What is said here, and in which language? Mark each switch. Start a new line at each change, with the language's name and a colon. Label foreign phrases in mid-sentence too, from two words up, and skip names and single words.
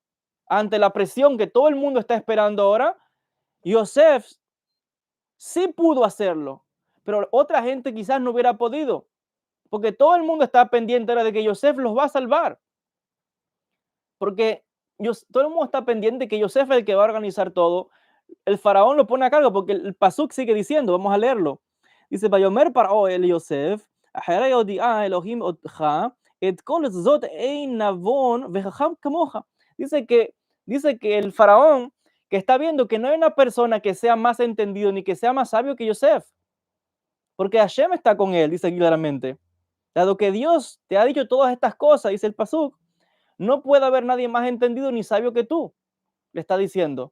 Spanish: Ante la presión que todo el mundo está esperando ahora, Yosef sí pudo hacerlo, pero otra gente quizás no hubiera podido, porque todo el mundo está pendiente ahora de que Yosef los va a salvar, porque todo el mundo está pendiente de que Yosef es el que va a organizar todo. El faraón lo pone a cargo, porque el pasuk sigue diciendo, vamos a leerlo.
Hebrew: Dice, ויאמר פרעה אל יוסף, אחרי הודיעה אלוהים אותך, את כל זאת אין נבון וחכם כמוך.
Spanish: Dice que el faraón que está viendo que no hay una persona que sea más entendido ni que sea más sabio que Yosef, porque Hashem está con él, dice claramente. Dado que Dios te ha dicho todas estas cosas, dice el pasuk, no puede haber nadie más entendido ni sabio que tú, le está diciendo.